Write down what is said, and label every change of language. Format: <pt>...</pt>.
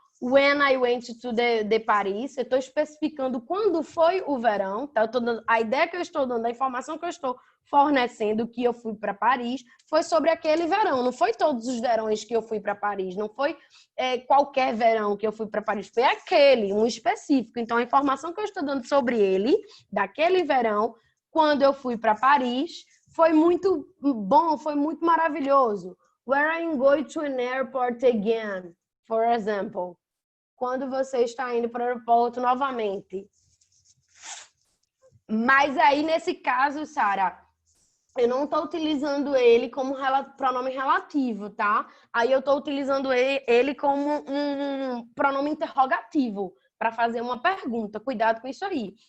<en>When I went to the Paris,</en> <pt>eu estou especificando quando foi o verão, tá? Eu tô dando, a ideia que eu estou dando, a informação que eu estou fornecendo que eu fui para Paris foi sobre aquele verão, não foi todos os verões que eu fui para Paris, não foi qualquer verão que eu fui para Paris, foi aquele, um específico. Então, a informação que eu estou dando sobre ele, daquele verão, Quando eu fui para Paris, foi muito bom, foi muito maravilhoso.</pt> <en>Where I'm going to an airport again, for example.</en> <pt>Quando você está indo para o aeroporto novamente. Mas aí, nesse caso, Sara, eu não estou utilizando ele como pronome relativo, tá? Aí eu estou utilizando ele como um pronome interrogativo para fazer uma pergunta. Cuidado com isso aí.</pt>